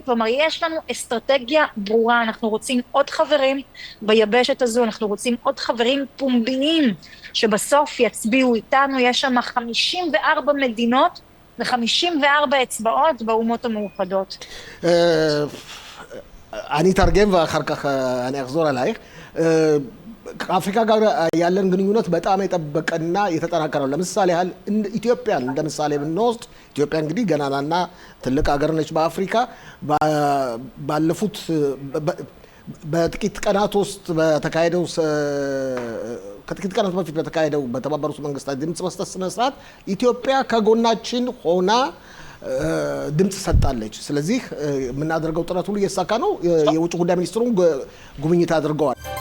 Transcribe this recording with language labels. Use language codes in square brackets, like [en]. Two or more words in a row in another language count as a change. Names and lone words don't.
[he] כלומר, יש לנו אסטרטגיה ברורה, אנחנו רוצים עוד חברים ביבשת הזו, אנחנו רוצים עוד חברים פומביים, שבסוף יצביעו איתנו. יש שם 54 מדינות, ו54 אצבעות באומות המאוחדות. אני אתרגם ואחר כך אני אחזור עלייך. [am] ከአፍሪካ ጋር ያለን ግንኙነት በጣም የተጠበቀና የተጠናከረ ነው። ለምሳሌ ያህል ኢትዮጵያን እንደምሳሌ ብንወስድ ኢትዮጵያ እንግዲህ ገናናና ትልቅ ሀገር ነች በአፍሪካ። ባለፉት በጥቂት ቀናት ውስጥ በተካሄደው ከጥቂት ቀናት በፊት በተካሄደው በተባበሩት መንግስታት ድምጽ መስጠት ስነ ስርዓት ኢትዮጵያ ከጎናችን ሆና ድምጽ ሰጣለች። ስለዚህ የምናደርገው ጥረት ሁሉ እየተሳካ ነው። የውጭ ጉዳይ ሚኒስትሩን ጉብኝት አድርገዋል።